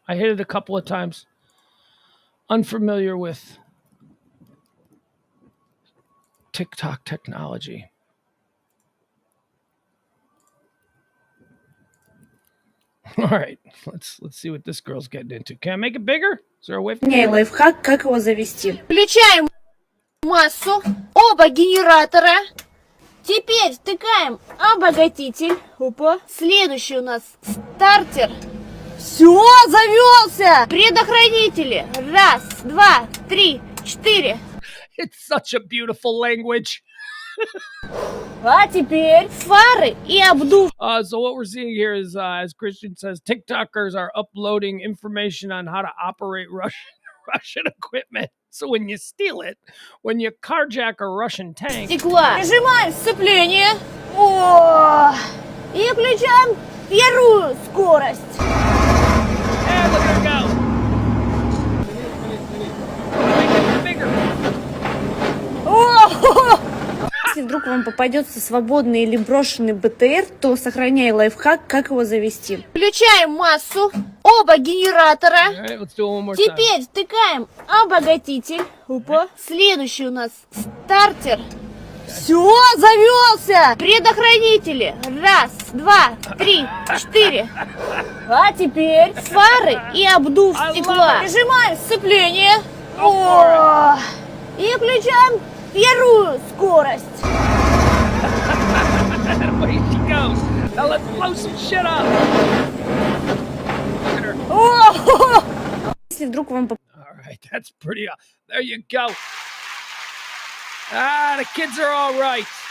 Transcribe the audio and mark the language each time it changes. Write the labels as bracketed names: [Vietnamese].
[English] I hit it a couple of times. Unfamiliar with TikTok technology. All right, let's see what this girl's getting into. Can I make it bigger? Is there a way? [Russian] Лайфхак, как его завести? Включаем массу. Оба генератора. Теперь втыкаем обогатитель. Опа. Следующий у нас стартер. Все, завелся. Предохранители. 1, 2, 3, 4. [English] It's such a beautiful language. [Russian] А теперь фары и обдув. [English] So what we're seeing here is, as Christian says, TikTokers are uploading information on how to operate Russian Russian equipment. So when you steal it, when you carjack a Russian tank, [Russian] стекла. Нажимаем сцепление. О! И включаем первую скорость. [English] and look at her go. Make it bigger. О! [Russian] Если вдруг вам попадется свободный или брошенный БТР, то сохраняй лайфхак, как его завести. Включаем массу, оба генератора. [English] All right, let's do it one more time. [Russian] Теперь втыкаем обогатитель. Опа. Следующий у нас стартер. Все, завелся. Предохранители. Раз, два, три, четыре. А теперь фары и обдув стекла. Нажимаем сцепление. О! И включаем первую скорость. [English] Away she goes. Now let's blow some shit up. Look at her. [Russian] О! Если вдруг вам [English] All right, that's pretty. There you go. Ah, the kids are all right.